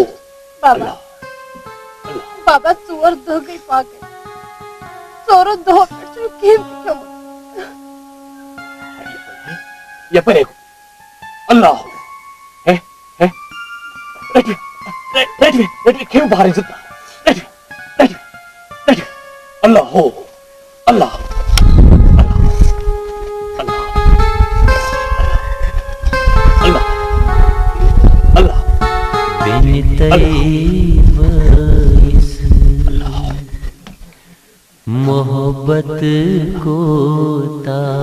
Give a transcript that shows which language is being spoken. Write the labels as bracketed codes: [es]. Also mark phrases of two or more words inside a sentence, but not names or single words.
[ks] بابا بابا ژور دۄہ گٔے پاگل ژورو دۄہو پٮ۪ٹھ چھُنہٕ کِہیٖنۍ تہِ کھیوٚمُت یپٲرۍ [ar] اللہ ہو [ks] رٔٹِو کھیٚیِو بہرٕنۍ زٕ رٔٹِو [ar] اللہ ہو [ks] اللہ محبت کو تا